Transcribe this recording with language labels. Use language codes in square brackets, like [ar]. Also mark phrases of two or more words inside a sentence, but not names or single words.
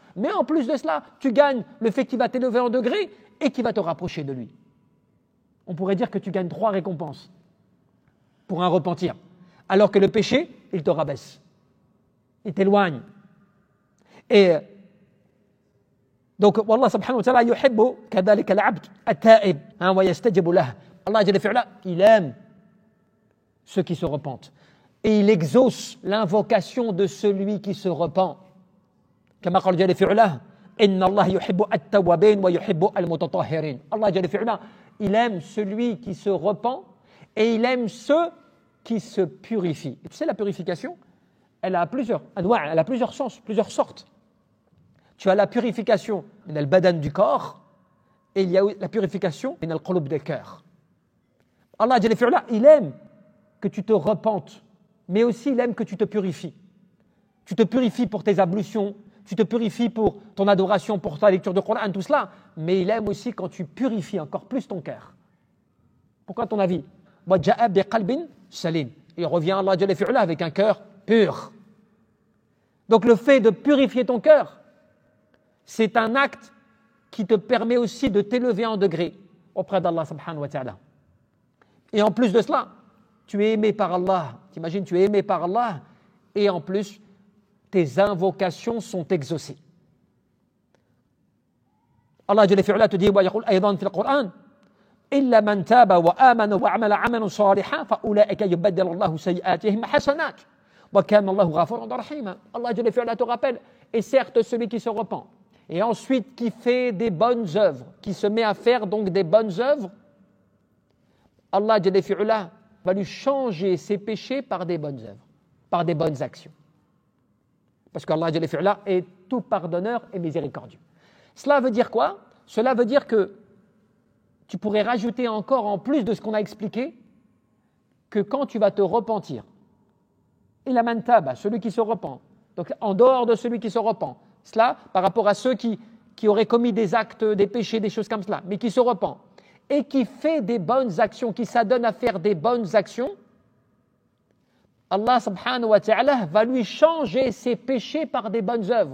[fr] Mais en plus de cela, tu gagnes le fait qu'il va t'élever en degré et qu'il va te rapprocher de lui. On pourrait dire que tu gagnes 3 récompenses. pour un repentir. Alors que le péché, il te rabaisse. Il t'éloigne. Et donc, [ar] الله سبحانه وتعالى يحب كذلك العبد التائب ويستجيب له. [fr] Allah [ar] جل وعلا, [fr] il aime ceux qui se repentent. Et il exauce l'invocation de celui qui se repent. [ar] كما قال جل وعلا، إن الله يحب التوابين ويحب المتطهرين. [fr] Allah [ar] جل وعلا, [fr] il aime celui qui se repent et il aime ceux qui se purifient. Et tu sais, la purification, elle a plusieurs sens, plusieurs sortes. Tu as la purification [ar] من البدن [fr] du corps et il y a la purification [ar] من القلوب [fr] des cœurs. Allah [ar] جل وعلا, [fr] il aime que tu te repentes, mais aussi il aime que tu te purifies. Tu te purifies pour tes ablutions, tu te purifies pour ton adoration, pour ta lecture de Coran, tout cela, mais il aime aussi quand tu purifies encore plus ton cœur. Pourquoi ton avis? [ar] وَجَاءَ بِقَلْبٍ سَلِيمٍ. [fr] Il revient Allah [ar] جل وعلا [fr] avec un cœur pur. Donc le fait de purifier ton cœur, c'est un acte qui te permet aussi de t'élever en degré auprès d'Allah [ar] سبحانه وتعالى. [fr] Et en plus de cela, tu es aimé par Allah. T'imagines, tu es aimé par Allah et en plus, tes invocations sont exaucées. [ar] Allah جل وعلا [fr] te dit [ar] ويقول أيضا في القرآن إلا من تاب وآمن وعمل عملا صالحا فأولئك يبدل الله سيئاتهم حسنات وكان الله غفورا رحيما. [fr] Allah [ar] جل وعلا [fr] te rappelle, et certes celui qui se repent et ensuite qui fait des bonnes œuvres, qui se met à faire donc des bonnes œuvres, Allah [ar] جل وعلا [fr] va lui changer ses péchés par des bonnes œuvres, par des bonnes actions. Parce qu'Allah [ar] جل وعلا [fr] est tout pardonneur et miséricordieux. Cela veut dire quoi? Cela veut dire que tu pourrais rajouter encore en plus de ce qu'on a expliqué que quand tu vas te repentir, [ar] إلا من تاب, [fr] celui qui se repent, donc en dehors de celui qui se repent, cela par rapport à ceux qui auraient commis des actes, des péchés, des choses comme cela, mais qui se repent et qui fait des bonnes actions, qui s'adonne à faire des bonnes actions, Allah [ar] سبحانه وتعالى [fr] va lui changer ses péchés par des bonnes œuvres.